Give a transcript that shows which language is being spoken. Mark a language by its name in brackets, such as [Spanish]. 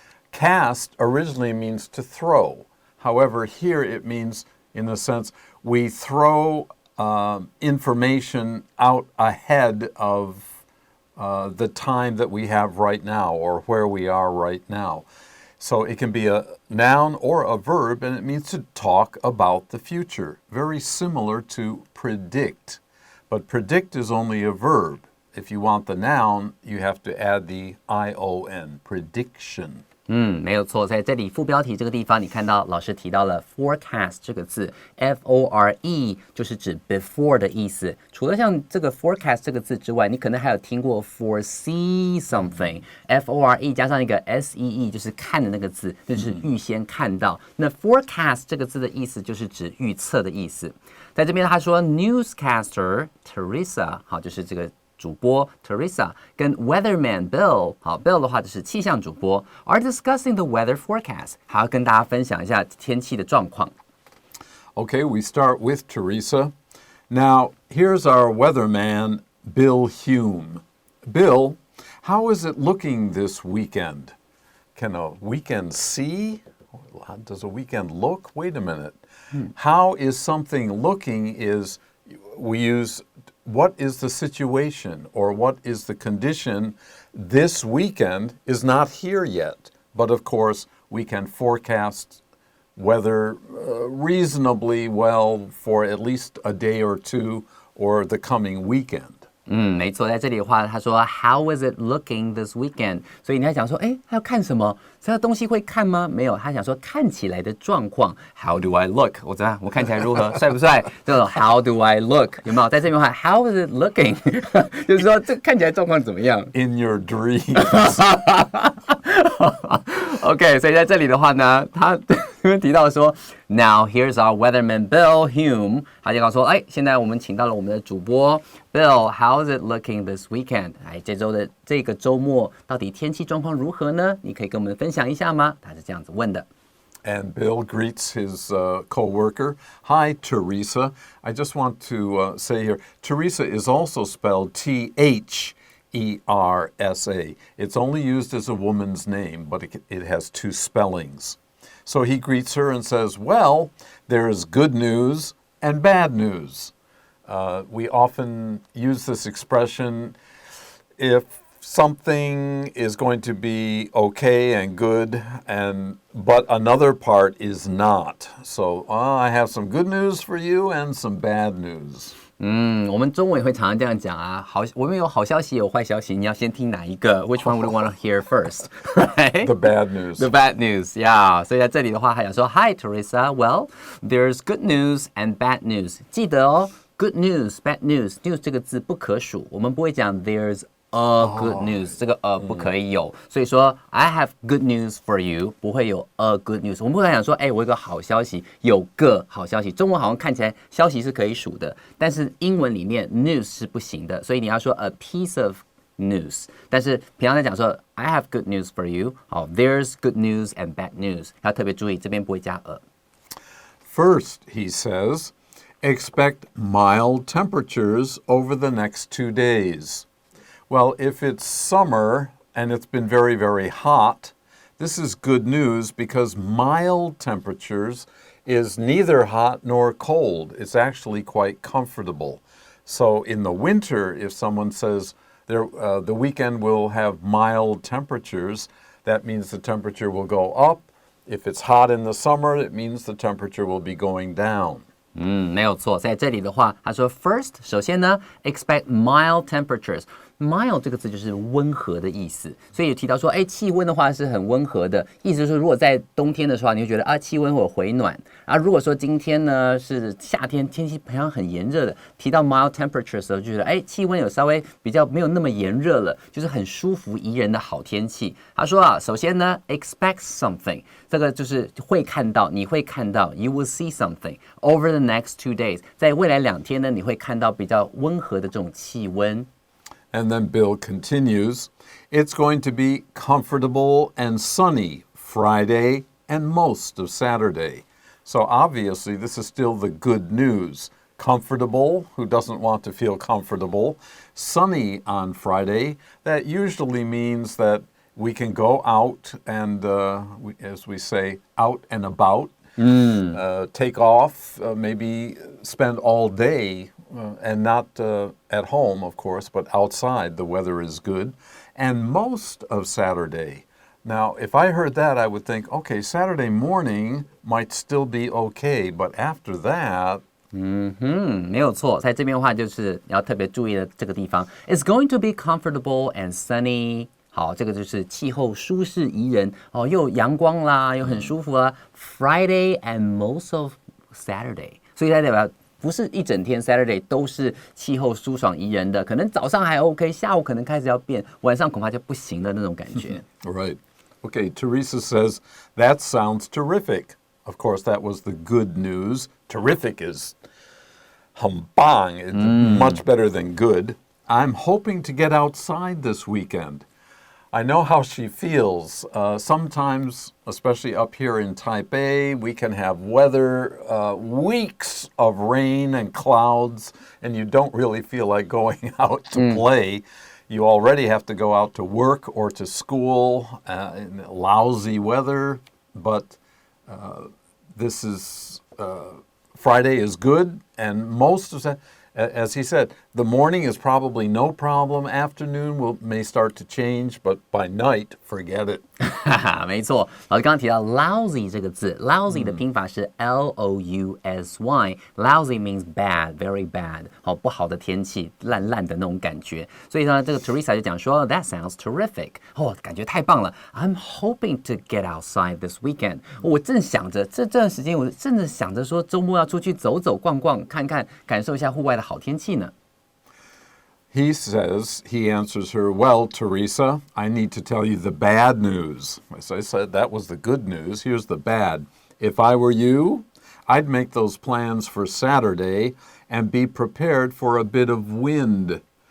[English] Cast originally means to throw. However, here it means, in the sense, we throw information out ahead of the time that we have right now or where we are right now. So it can be a noun or a verb, and it means to talk about the future. Very similar to predict. But predict is only a verb. If you want the noun, you have to add the I-O-N, prediction. [Chinese] 没有错，在这里副标题这个地方，你看到老师提到了 forecast 这个字 ，F-O-R-E 就是指 before 的意思。除了像这个 forecast 这个字之外，你可能还有听过 foresee something，F-O-R-E 加上一个 S-E-E 就是看的那个字，就是预先看到。那 forecast 这个字的意思就是指预测的意思。在这边他说 newscaster Teresa， 好，就是这个主播 Teresa 跟 weatherman Bill， 好 Bill 的话就是气象主播 [English] are discussing the weather forecast， [Chinese] 还要跟大家分享一下天气的状况。 [English] Okay, we start with Teresa. Now, here's our weatherman, Bill Hume. Bill, how is it looking this weekend? Can a weekend see? Does a weekend look? Wait a minute. How is something looking is we use what is the situation or what is the condition this weekend is not here yet. But of course, we can forecast weather reasonably well for at least a day or two or the coming weekend. [Chinese] 没错，在这里的话，他说 [English] How is it looking this weekend？ [Chinese] 所以你还想说，他要看什么？这个东西会看吗？没有，他想说看起来的状况。 [English] How do I look？ [Chinese] 我怎样？我看起来如何？帅不帅？这种 [English] How do I look？ [Chinese] 有没有？在这边的话 ， [English] How is it looking？ [Chinese] 就是说这看起来状况怎么样 [English] ？In your dreams. [Chinese] OK， 所以在这里的话呢，他提到说 [English] Now here's our weatherman Bill Hume， [Chinese] 他就告诉说，现在我们请到了我们的主播 Bill， [English] How is it looking this weekend？ [Chinese] 这周的这个周末到底天气状况如何呢？你可以跟我们分享一下吗？他是这样子问的。 [English] And Bill greets his co-worker. Hi, Teresa. I just want to say here, Teresa is also spelled T-H-E-R-S-A. It's only used as a woman's name, but it has two spellings. So he greets her and says, well, there's good news and bad news. We often use this expression if something is going to be okay and good, but another part is not. So I have some good news for you and some bad news. [Chinese] 我们中文也会常常这样讲啊。我们有好消息，有坏消息，你要先听哪一个 ？ [English] Which one would you want to hear first? Right? The bad news. The bad news, yeah. [Chinese] 所以在这里的话，还想说 [English] Hi, Teresa. Well, there's good news and bad news. [Chinese] 记得哦 [English] ，good news, bad news. [Chinese] News 这个字不可数，我们不会讲 [English] there's a good news， [Chinese] 这个不可以有，所以说 [English] I have good news for you [Chinese] 不会有 [English] a good news。 [Chinese] 我们不会讲说，我有个好消息，有个好消息。中文好像看起来消息是可以数的，但是英文里面 news 是不行的，所以你要说 [English] a piece of [Chinese] news， 但是平常在讲说 [English] I have good news for you， [Chinese] 好 [English] there's good news and bad news， [Chinese] 要特别注意这边不会加 [English] First, he says, expect mild temperatures over the next 2 days. Well, if it's summer and it's been very, very hot, this is good news because mild temperatures is neither hot nor cold. It's actually quite comfortable. So in the winter, if someone says the weekend will have mild temperatures, that means the temperature will go up. If it's hot in the summer, it means the temperature will be going down. [Chinese] 没有错，在这里的话，他说 first， 首先呢 [English] expect mild temperatures。 [Chinese] mild 这个字就是温和的意思，所以有提到说，气温的话是很温和的，意思就是如果在冬天的时候，你会觉得气温会有回暖。如果说今天呢是夏天，天气好像很炎热的，提到 [English] mild temperatures [Chinese] 的时候，就觉得气温有稍微比较没有那么炎热了，就是很舒服宜人的好天气。他说首先呢 [English] expect something， [Chinese] 这个就是会看到，你会看到 ， [English] you will see something over the next 2 days， [Chinese] 在未来2天呢，你会看到比较温和的这种气温。 [English] And then Bill continues, it's going to be comfortable and sunny Friday and most of Saturday. So obviously this is still the good news. Comfortable, who doesn't want to feel comfortable? Sunny on Friday, that usually means that we can go out and, as we say, out and about, take off, maybe spend all day and not at home, of course, but outside. The weather is good. And most of Saturday. Now, if I heard that, I would think, okay, Saturday morning might still be okay, but after that... [Chinese] 没有错，在这边的话就是要特别注意的这个地方 [English] It's going to be comfortable and sunny。 [Chinese] 好，这个就是气候舒适宜人又有阳光啦，又很舒服啦 [English] Friday and most of Saturday， [Chinese] 所以它代表不是一整天 Saturday 都是气候舒爽宜人的，可能早上还 OK， 下午可能开始要变，晚上恐怕就不行的那种感觉。 [English] Right. Okay, Teresa says, that sounds terrific. Of course, that was the good news. Terrific is humbang, it's much better than good. I'm hoping to get outside this weekend. I know how she feels. Sometimes, especially up here in Taipei, we can have weather, weeks of rain and clouds, and you don't really feel like going out to play. You already have to go out to work or to school in lousy weather, but this is, Friday is good, and most of that, as he said, the morning is probably no problem. Afternoon may start to change, but by night, forget it. [Chinese] 没错，老师刚刚提到 lousy 这个字 ，lousy 的拼法是 Lousy。 [English] lousy means bad, very bad， [Chinese] 好不好的天气，烂烂的那种感觉。所以呢，这个 Teresa 就讲说 ， [English] That sounds terrific， [Chinese] 感觉太棒了。 [English] I'm hoping to get outside this weekend。 [Chinese] 我正想着这段时间，我正在想着说周末要出去走走逛逛，看看，感受一下户外的好天气呢。 [English] He answers her, well, Teresa, I need to tell you the bad news. As I said, that was the good news. Here's the bad. If I were you, I'd make those plans for Saturday and be prepared for a bit of wind.